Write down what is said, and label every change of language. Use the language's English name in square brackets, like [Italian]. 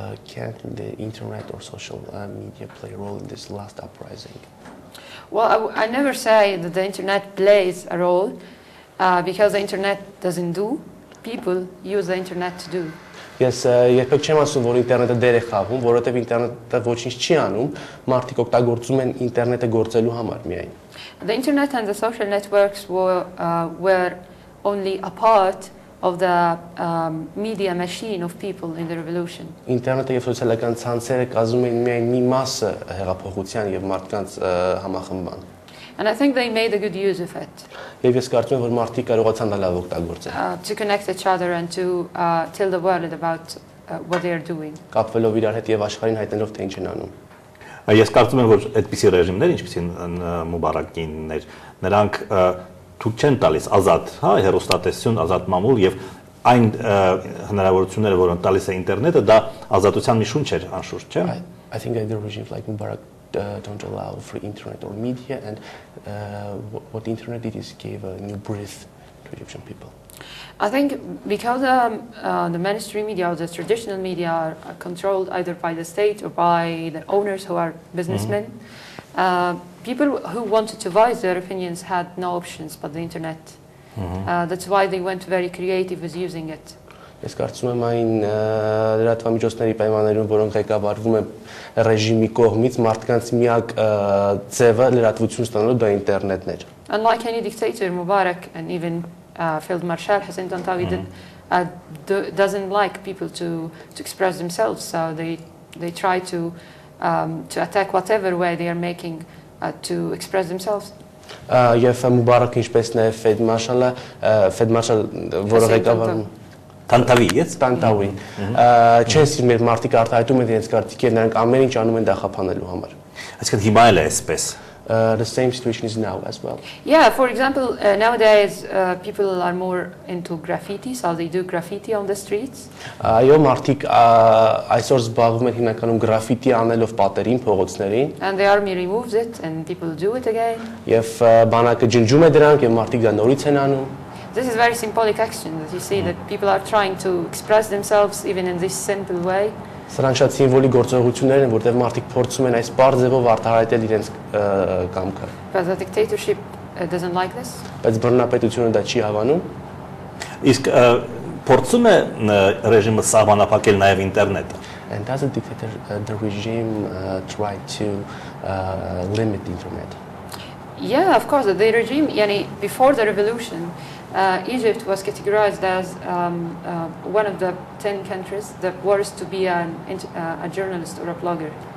[English] Can the internet or social media play a role in this last uprising? Well, I never say that the internet plays a role because the internet doesn't do. People use the internet to do. [Armenian] Ես երբեք չեմ ասում, որ ինտերնետը դեր է խաղում, որովհետև ինտերնետը ոչինչ չի անում, մարդիկ օգտագործում են ինտերնետը գործելու համար միայն։ [English] The internet and the social networks were only a part of the media machine of people in the revolution. [Armenian] Ինտերնետը եւ սոցիալական ցանցերը կազմում են միայն մի մասը հեղափոխության եւ մարդկանց համախմբան։ [English] And I think they made a good use of it. [Armenian] Եվ ես կարծում եմ, որ մարդիկ կարողացան դա լավ օգտագործել։ [English] To connect each other and to tell the world about what they are doing. [Armenian] Կապվելով իրար հետ եւ աշխարհին հայտնելով թե ինչ են անում։ Ես կարծում եմ, որ այդպիսի ռեժիմներ, ինչպիսին Մուբարակիններ, նրանք թույլ չեն տալիս ազատ, հա, հեռուստատեսություն, ազատ մամուլ եւ այն հնարավորությունները, որոնք տալիս է ինտերնետը, դա ազատության մի շունչ էր, անշուշտ, չէ՞։ [English] I think that the regimes like Mubarak don't allow free internet or media, and what the internet did is gave a new breath to Egyptian people. I think because the mainstream media or the traditional media are controlled either by the state or by the owners who are businessmen, people who wanted to voice their opinions had no options but the internet. That's why they went very creative with using it. [Armenian] Ես կարծում եմ այն լրատվամիջոցների պայմաններում, որոնք ղեկավարվում են ռեժիմի կողմից, մարդկանց միակ ձևը լրատվություն ստանալու դա ինտերնետն էր։ [English] Unlike any dictator, Mubarak and even Field Marshal Hassan Tantawi doesn't like people to express themselves, so they try to attack whatever way they are making to express themselves. [Armenian] Եվ Mubarak ինչպես նաև Field Marshal, որը ղեկավարում Tantawi, yes? Tantawi. Չեն սիրում մեր մարդիկ արտահայտում են իրենց կարծիք եւ նրանք ամեն ինչ անում են դա խափանելու համար։ Այսինքն հիմա էլ է այսպես։ [English] The same situation is now as well. Yeah, for example, nowadays people are more into graffiti, so they do graffiti on the streets. [Armenian] Այո, մարդիկ այսօր զբաղվում են հիմնականում գրաֆիտի անելով պատերին, փողոցներին։ [English] And the army removes it and people do it again. [Armenian] Եվ բանակը ջնջում է դրանք եւ մարդիկ դա նորից են անում։ [English] This is very symbolic action that you see that people are trying to express themselves even in this simple way. [Armenian] Սրանք շատ սիմվոլիկ գործողություններ են, որտեղ մարդիկ փորձում են այս բարձ ձևով արտահայտել իրենց կամքը։ [English] But the dictatorship doesn't like this. [Armenian] Բայց բռնապետությունը դա չի հավանում։ Իսկ փորձում է ռեժիմը սահմանափակել նաև ինտերնետը։ [English] And does the regime try to limit the internet? Yeah, of course. The regime, before the revolution, Egypt was categorized as one of the 10 countries that worst to be a journalist or a blogger.